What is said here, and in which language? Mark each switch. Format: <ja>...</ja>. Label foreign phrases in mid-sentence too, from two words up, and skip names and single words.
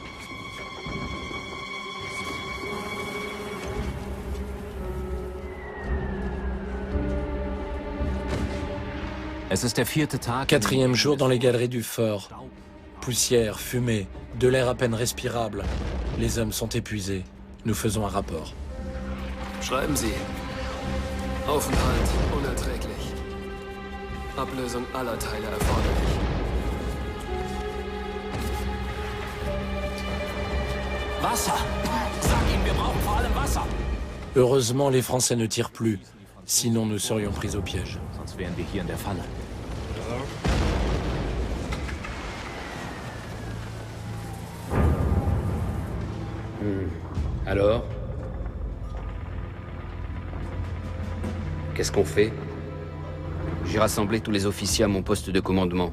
<fr>Quatrième jour dans les galeries du fort. Poussière, fumée, de l'air à peine respirable. Les hommes sont épuisés. Nous faisons un rapport.</fr> <de>Schreiben Sie. Aufenthalt unerträglich. Ablösung aller Teile erforderlich. Wasser! Sag ihm, wir brauchen vor allem Wasser!</de> <fr>Heureusement, les Français ne tirent plus. Sinon, nous serions pris au piège.</fr> <de>Sonst wären wir hier in der Falle.</de> <fr>Alors? Qu'est-ce qu'on fait? J'ai rassemblé tous les officiers à mon poste de commandement.</fr>